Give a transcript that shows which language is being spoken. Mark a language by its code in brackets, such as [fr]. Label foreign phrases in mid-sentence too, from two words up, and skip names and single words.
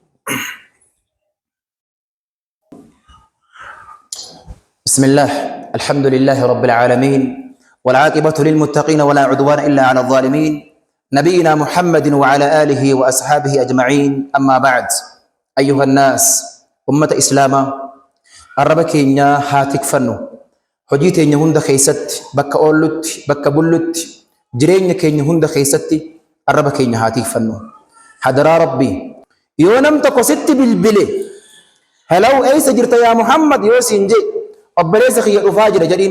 [ar] بسم الله الحمد لله رب العالمين والعاقبة للمتقين ولا عدوان إلا على الظالمين نبينا محمد وعلى آله وأصحابه أجمعين أما بعد أيها الناس [om] ummata islaamaa arraba keenya haa tikfannu. Hojii teenya hunda keessatti bakka oollutti bakka bullutti jireenya keenya hunda keessatti arraba keenya haa tikfannu. Hadaraa rabbii yoo nam tokko sitti bilbile halaw eessa jirta yaa Muhammad yoo siin je obboleessa kiyya dhufaa jira jedhiin.